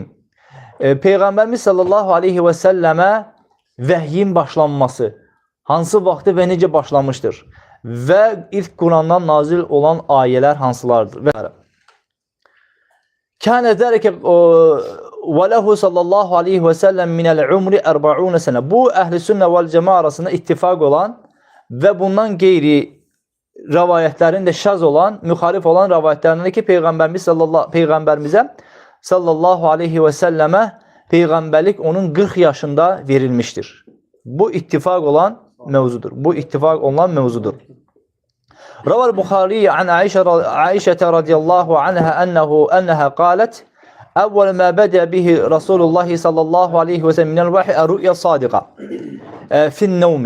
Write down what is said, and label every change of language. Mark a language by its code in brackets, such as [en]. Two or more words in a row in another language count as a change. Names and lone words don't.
[az] Peyğəmbərimiz [ar] صلى الله عليه وسلم [az] vəhyin başlanması hansı vaxtı və necə başlamışdır və ilk Qur'andan nazil olan ayələr hansılardır və [ar] كان ذلك وله صلى الله عليه وسلم من العمر 40 سنة. [az] Bu [ar] أهل السنة والجماعة [az] arasında ittifak olan və bundan qeyri rəvayətlərin də şaz olan, müxalif olan rəvayətlərindən ki, Peyğəmbərimizə [ar] صلى الله عليه وسلم [az] Peyğəmbərlik onun 40 yaşında verilmiştir. Bu ittifak olan mevzudur. Bu ittifak olan mevzudur. [ar] روى البخاري عن عائشة رضي الله عنها أنها قالت أول ما بدئ به رسول الله صلى الله عليه وسلم من الوحي الرؤيا الصادقة في النوم.